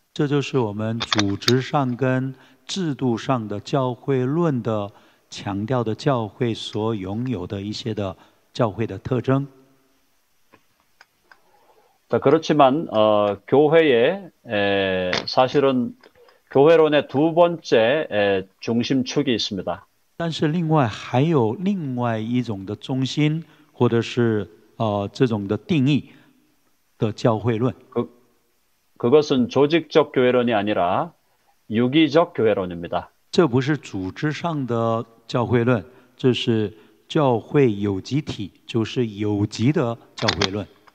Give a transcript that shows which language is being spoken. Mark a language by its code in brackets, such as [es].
[zh] 这就是我们组织上跟制度上的教会论的强调的教会所拥有的一些的教会的特征。 [ko] 그렇지만 교회에 사실은 교회론의 두 번째 중심축이 있습니다. [zh] 但是另外还有另外一种的中心，或者是这种的定义的教会论。 [ko] 그것은 조직적 교회론이 아니라 유기적 교회론입니다. [zh] 这不是组织上的教会论，这是教会有机体，就是有机的教会论。